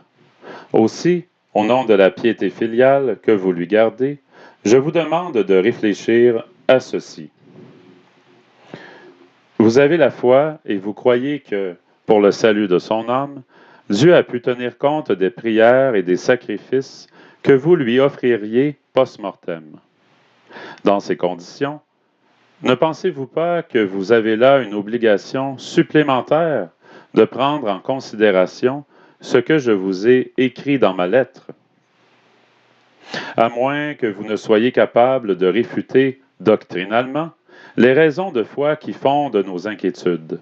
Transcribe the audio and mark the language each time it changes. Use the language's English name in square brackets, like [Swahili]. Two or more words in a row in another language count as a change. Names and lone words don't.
[French] Aussi, au nom de la piété filiale que vous lui gardez, je vous demande de réfléchir à ceci. Vous avez la foi et vous croyez que, pour le salut de son âme, Dieu a pu tenir compte des prières et des sacrifices que vous lui offririez post-mortem. Dans ces conditions, Ne pensez-vous pas que vous avez là une obligation supplémentaire de prendre en considération ce que je vous ai écrit dans ma lettre? À moins que vous ne soyez capable de réfuter doctrinalement les raisons de foi qui fondent nos inquiétudes.